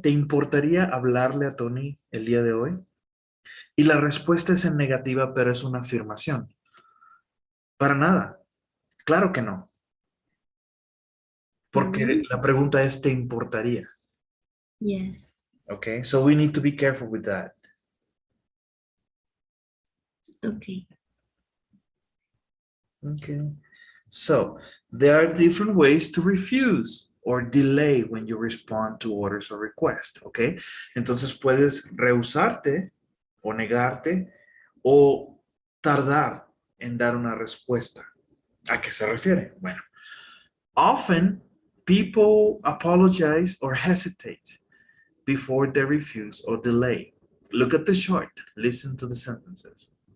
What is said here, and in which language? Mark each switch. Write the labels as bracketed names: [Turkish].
[Spanish] ¿Te importaría hablarle a Tony el día de hoy? Y la respuesta es en negativa, pero es una afirmación. Para nada. Claro que no. Porque la pregunta es, ¿te importaría? [English] Yes. Okay, so we need to be careful with that. Okay. Okay, so there are different ways to refuse or delay when you respond to orders or requests, okay? [Spanish] Entonces puedes rehusarte o negarte o tardar en dar una respuesta. ¿A qué se refiere? [English] Bueno, often people apologize or hesitate before they refuse or delay. Look at the chart, listen to the sentences.